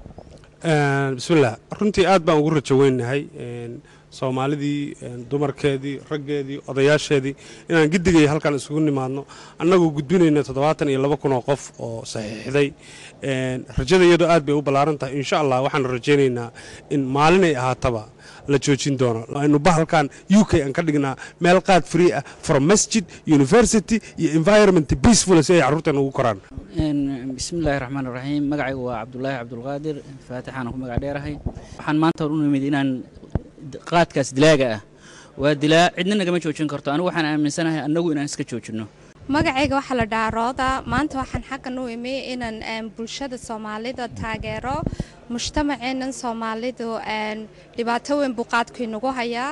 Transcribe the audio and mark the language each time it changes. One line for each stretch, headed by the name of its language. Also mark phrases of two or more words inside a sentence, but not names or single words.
Somali: bismillah runtii aad baan ugu rajo weynahay Soomaalidii dumarkeedii raggeedii odayaasheedii inaan gidigay halkan isugu nimaadno annagoo gudbinayna 72,000 qof oo saxiixday. rajadayadu aad bay u balaaran tahay
Arabic: إن شاء الله
Somali: waxaan rajaynaynaa in maalin ay ahaataba la joojin doono. aynu bahalkan UK aan ka dhignaa meel qaad free ah from masjid university iyo
English: environment peaceful
Somali: si ay carruurtan ugu koraan.
Arabic: بسم الله الرحمن الرحيم
Somali: magacaygu waa Cabdullaahi Cabdulqaadir Faatixaan ku magac dheerahay. waxaan maanta u nimid inaan qaadkaas dilaaga ah waa dilaa cidna nagama joojin karto. anigu waxaan aaminsanahay annagu inaan iska joojino. magacayga waxa la dhaarooda maanta waxaan xaqan u imay inaan bulshada Soomaalida taageero mujtamaceena Soomaalidu dhibaato weyn buu qaadku inagu hayaa.